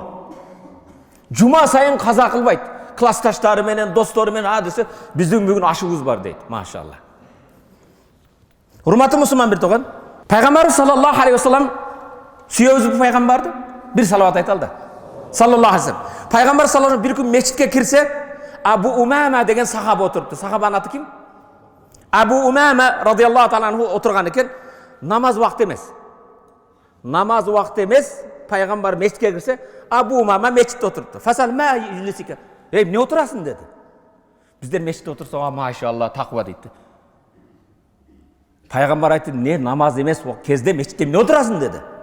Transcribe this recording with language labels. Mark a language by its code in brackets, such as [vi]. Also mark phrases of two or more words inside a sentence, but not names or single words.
[ky] Жума сайын каза кылбайт. Классташтары менен, достору менен десе, биздин бүгүн ашыбыз бар дейт. Машалла. Урматтуу мусулман бир тууган, пайгамбар [ar] صلى الله عليه وسلم [ky] сүйөбүз пайгамбарды бир салават айталды. [ar] صلى الله عليه وسلم. [ky] Пайгамбар саллаллаху бир күн мечитке кирсе, Абу Умама деген сахаба отурупту. Сахабанын аты ким? Абу Умама [ar] رضي الله تعالى عنه [ky] отурган экен. Намаз убакыты эмес. Намаз убакыты эмес, пайгамбар мечитке кирсе, Абу Умама мечитте отурупту. [ar] فسأل ما يجلسك. [ky] Эмне отурасың деди. Биздер мечитте отурсак, машалла, таква дейт. Пайгамбар айтты, не намаз эмес кезде мечитте эмне отурасың деди.